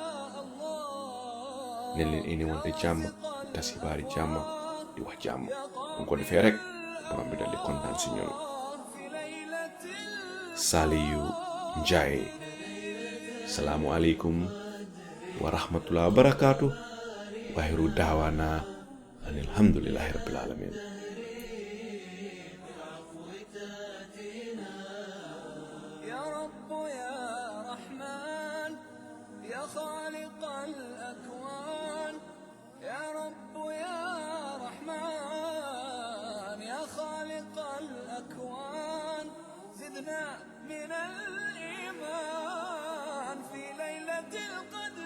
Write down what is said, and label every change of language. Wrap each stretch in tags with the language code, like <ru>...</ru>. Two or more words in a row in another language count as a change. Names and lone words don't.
<wo>ne leen indi wante jàmm tas xibaari jàmm di wax jàmm bu ko defee rek borom bi dal di kontaan ci ñun Saliou Njie</wo> <ar>السلام عليكم ورحمة الله وبركاته وآخر دعوانا أن الحمد لله رب العالمين خالق الأكوان يا رب يا رحمن يا خالق الأكوان زدنا من الإيمان في ليلة القدر</ar>